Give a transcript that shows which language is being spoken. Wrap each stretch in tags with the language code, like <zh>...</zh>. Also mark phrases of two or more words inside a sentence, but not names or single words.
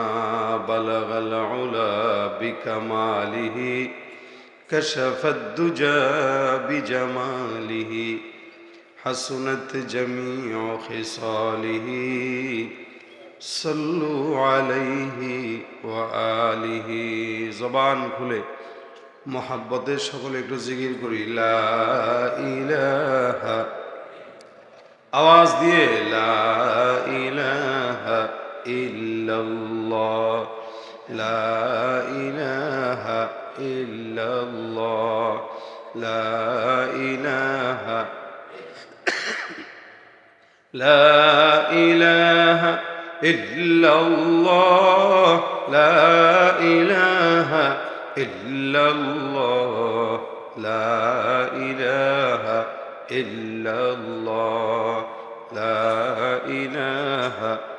<ar>بلغ العلا بکمالہ کشف الدجى بجمالہ حسنت جمیع خصالہ صلوا علیہ وآلہ.</ar> <ur>زبان کھلے</ur> <bn>মোহাব্বতের সকলে একটু জিকির করি</bn> <ar>لا إله,</ar> <bn>আওয়াজ দিয়ে</bn> <ar>لا إله إلا الله لا إله إلا الله لا إله لا إله إلا الله لا إله إلا الله لا إله إلا الله لا إله</ar>